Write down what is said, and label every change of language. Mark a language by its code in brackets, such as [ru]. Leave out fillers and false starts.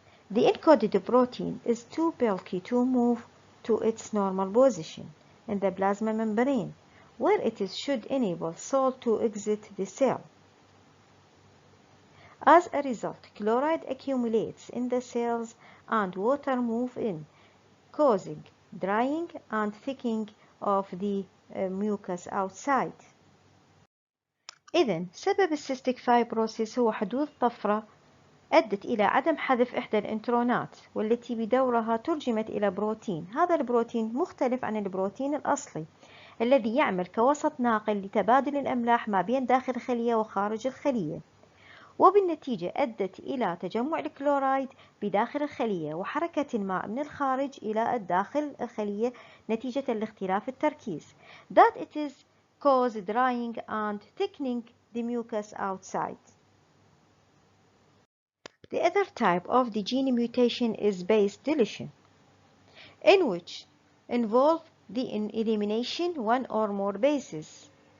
[en] The encoded protein is too bulky to move to its normal position in the plasma membrane, where it should enable salt to exit the cell. As a result, chloride accumulates in the cells and water move in, causing drying and thickening of the mucus outside. [ar] إذن سبب السيستيك فايبروسيس هو حدوث طفرة أدت إلى عدم حذف إحدى الإنترونات، والتي بدورها ترجمت إلى بروتين. هذا البروتين مختلف عن البروتين الأصلي الذي يعمل كوسط ناقل لتبادل الأملاح ما بين داخل الخلية وخارج الخلية، وبالنتيجة أدت إلى تجمع الكلورايد بداخل الخلية وحركة الماء من الخارج إلى الداخل الخلية نتيجة لاختلاف التركيز. [en] That it is cause drying and thickening the mucus outside. The other type of the gene mutation is base deletion, in which involve the elimination one or more bases.